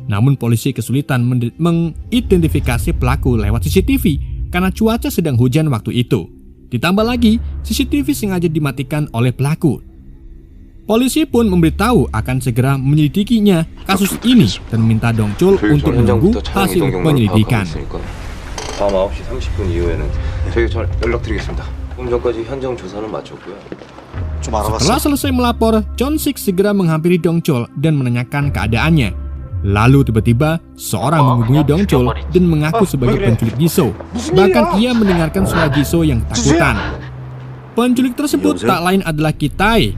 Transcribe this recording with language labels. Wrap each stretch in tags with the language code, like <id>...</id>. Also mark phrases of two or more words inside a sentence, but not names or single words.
<id>Namun polisi kesulitan mengidentifikasi pelaku lewat CCTV karena cuaca sedang hujan waktu itu. Ditambah lagi, CCTV sengaja dimatikan oleh pelaku. Polisi pun memberitahu akan segera menyelidikinya kasus ini dan meminta Dongchul untuk menunggu hasil penyelidikan.</id> <ko>다음 9시 30분 이후에는 저희가 연락드리겠습니다. 조금 전까지 현장 조사는 마쳤고요. 좀 알아봤어?</ko> <id>Setelah selesai melapor, Chon-sik segera menghampiri Dongchul dan menanyakan keadaannya. Lalu tiba-tiba seorang menghubungi Dongchul dan mengaku sebagai penculik Jisoo. Bahkan ia mendengarkan suara Jisoo yang ketakutan. Penculik tersebut tak lain adalah Kitai.</id>